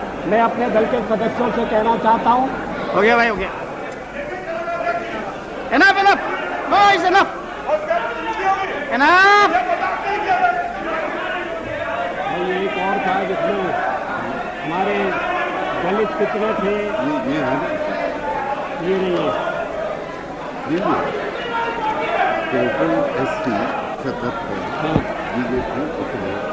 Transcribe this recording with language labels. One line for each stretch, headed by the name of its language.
Hindi: मैं अपने दल के सदस्यों से कहना चाहता हूं। हो गया भाई, हो गया।
English: Enough, enough. No, it's enough. Enough.
Hindi: आज इसमें हमारे दलित कितने थे? ये है ना, ये नहीं है। टोटल SC 77, हाँ। बीजेपी उतने